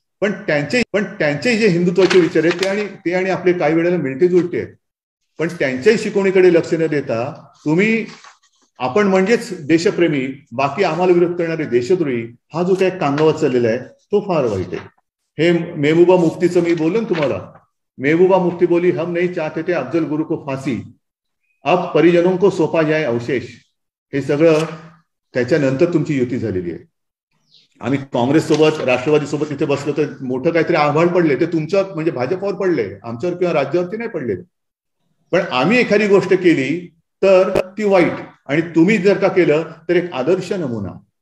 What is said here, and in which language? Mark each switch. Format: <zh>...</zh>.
<mr>पण त्यांचे जे हिंदुत्वाचे विचार आहेत ते आणि आपले काही वेळेला मिळते जुळते आहेत. पण त्यांच्याही शिकवणीकडे लक्ष न देता तुम्ही आपण म्हणजेच देशप्रेमी, बाकी आम्हाला विरोध करणारे देशद्रोही, हा जो काही कांगावा चाललेला आहे तो फार वाईट आहे. हे मेहबूबा मुफ्तीचं मी बोललो तुम्हाला.</mr> <hi>मेहबूबा मुफ्ती बोली, हम नहीं चाहते थे अफजल गुरु को फांसी, अब परिजनों को सोपा जाए अवशेष.</hi> <mr>हे सगळं त्याच्यानंतर तुमची युती झालेली आहे. आम्ही काँग्रेस सोबत, राष्ट्रवादी सोबत इथे बसलो तर मोठं काहीतरी आव्हान पडले, ते तुमच्यावर म्हणजे भाजपवर पडले, आमच्यावर किंवा राज्यावरती नाही पडले. पण आम्ही एखादी गोष्ट केली तर ती वाईट, आणि तुम्ही जर का केलं तर एक आदर्श नमुना.</mr>